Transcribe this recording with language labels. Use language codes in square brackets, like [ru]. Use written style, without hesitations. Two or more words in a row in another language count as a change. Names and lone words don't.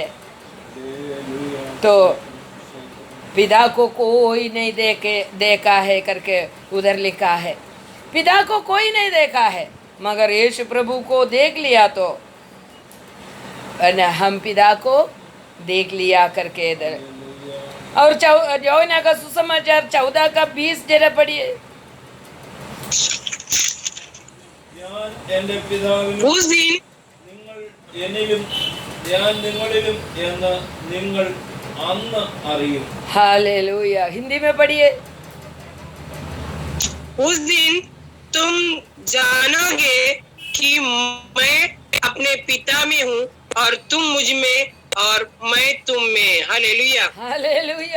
[hi] तो पिता को कोई नहीं देखा है करके उधर लिखा है। पिता को कोई नहीं देखा है, मगर यीशु प्रभु को देख लिया तो हम पिता को देख लिया करके इधर। और यूहन्ना का सुसमाचार 14:20 जरा पढ़िए। [ml] ഞാൻ എൻ്റെ പിതാവിലും [hi] उस दिन [ml] നിങ്ങൾ എന്നിലും ഞാൻ നിങ്ങളിലും എന്ന് നിങ്ങൾ അന്ന് അറിയും. [hi] हालेलुया। हिंदी में पढ़िए। उस दिन तुम जानोगे कि मैं अपने पिता में हूँ और तुम मुझ में और मैं तुम में। हालेलुया। हालेलुया।